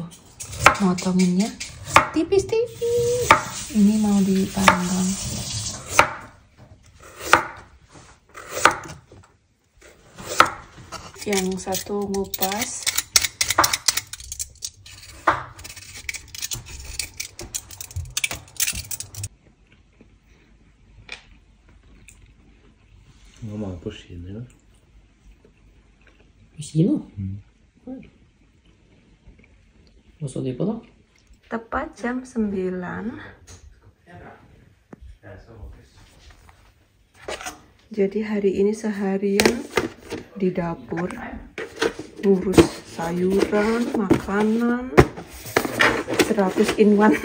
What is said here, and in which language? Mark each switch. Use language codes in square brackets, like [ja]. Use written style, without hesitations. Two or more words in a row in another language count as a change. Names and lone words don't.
[id] Motonginnya tipis-tipis. Ini mau dipanggang. Yang satu ngupas. [no] Mamma på skinnet. På kino? Hva så de på da? [id] Tepat jam 9. Jadi hari ini seharian di dapur ngurus sayuran, makanan 100 in 1.